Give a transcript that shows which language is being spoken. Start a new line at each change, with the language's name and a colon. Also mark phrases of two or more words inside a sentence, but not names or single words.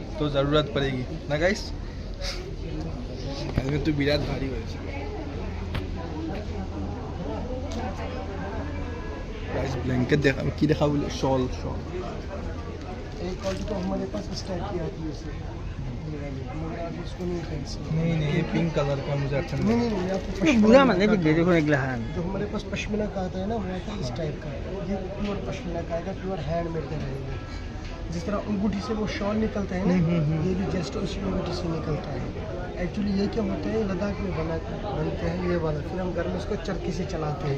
Hindi: तो ज़रूरत पड़ेगी ना गाइस। हेलमेट तो बिराट भारी हो गाइस। ब्लैंकेट देखा की देखा बोले, शॉल एक क्वालिटी तो हमारे पास इस टाइप की आती है सर, मगर आप इसको नहीं पहन सकते। नहीं ये पिंक कलर का मुझे अच्छा नहीं नहीं नहीं नहीं, आपको
Assamese: বুঢ়া
Hindi: पश्मीना
Assamese: মানে বিদ্যে দেখোন এগিলাখান।
Hindi: जो हमारे पास पश्मीना का आता है ना, वो आता है इस टाइप का। ये प्योर पश्मीना का आएगा, प्योर हैंडमेड का रहेगा। जिस तरह अंगूठी से वो शॉल निकलता है ना, ये भी जस्ट उसी अंगूठी से निकलता है। एक्चुअली ये क्या होता है, लद्दाख में बनते हैं ये वाला, फिर हम घर में इसको चरखी से चलाते हैं।